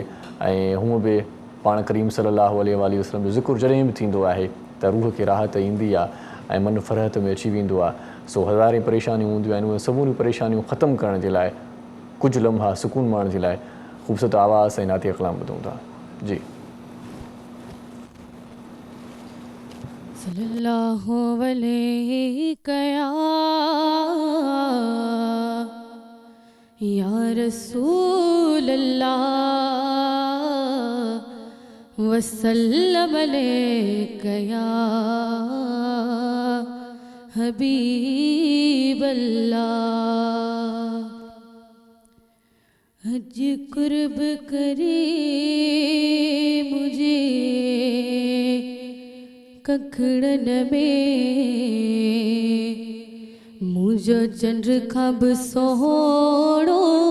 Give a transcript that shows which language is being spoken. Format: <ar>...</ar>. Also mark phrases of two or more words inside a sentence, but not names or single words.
<sd>ऐं हूअं बि पाण करीम</sd> <ar>صلى الله عليه وسلم</ar> <sd>जो ज़िक्र जॾहिं बि थींदो आहे त रूह खे राहत ईंदी आहे ऐं मन फ़रहत में अची वेंदो आहे। सो हज़ारें परेशानियूं हूंदियूं आहिनि, उहे सभु परेशानियूं ख़तमु करण जे लाइ, कुझु लम्हा सुकून माणण जे लाइ ख़ूबसूरत आवाज़ ऐं नातिया कलाम ॿुधूं था। जी</sd> <ar>صلى الله عليه يا رسول الله وسلم عليك يا حبيب الله.</ar> <sd>हज कुर्ब करे मुझे कखड़न में मुझो चंद्र खां बि सोहणो</sd>